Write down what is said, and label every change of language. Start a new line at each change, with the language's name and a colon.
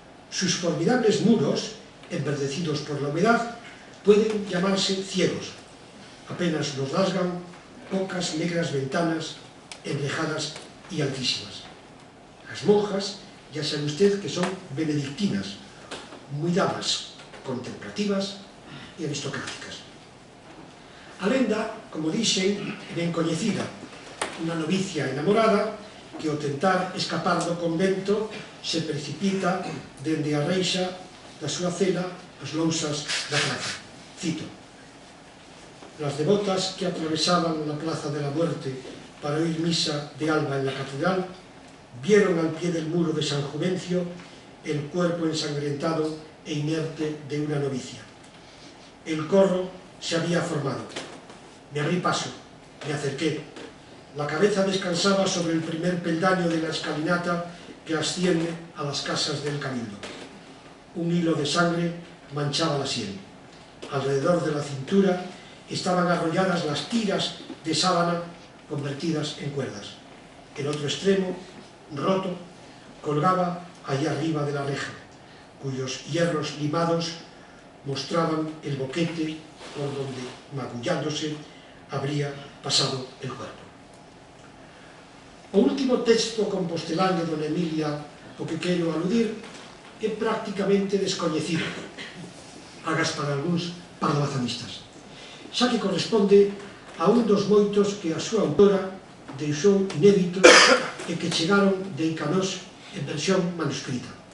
Spanish: Sus formidables muros, enverdecidos por la humedad, pueden llamarse ciegos. Apenas los rasgan pocas negras ventanas enrejadas y altísimas. Las monjas, ya sabe usted que son benedictinas, muy damas, contemplativas y aristocráticas.
Galician: A lenda, como dixen, ben coñecida, unha novicia enamorada que ao tentar escapar do convento se precipita dende a reixa da súa cela as lousas da praza.
Spanish: Cito: las devotas que atravesaban la Plaza de la Muerte para oír misa de alba en la catedral, vieron al pie del muro de San Juvencio el cuerpo ensangrentado e inerte de una novicia. El corro se había formado. Me abrí paso, me acerqué. La cabeza descansaba sobre el primer peldaño de la escalinata que asciende a las casas del cabildo. Un hilo de sangre manchaba la sien. Alrededor de la cintura estaban arrolladas las tiras de sábana convertidas en cuerdas. El otro extremo, roto, colgaba allá arriba de la reja, cuyos hierros limados mostraban el boquete por donde, magullándose, habría pasado el cuerpo.
Galician: O último texto compostelán de Dona Emilia o que quero aludir é prácticamente descoñecido, agas para algúns pardoazanistas, xa que corresponde a un dos moitos que a súa autora deixou inéditos e que chegaron de Icanós en versión manuscrita.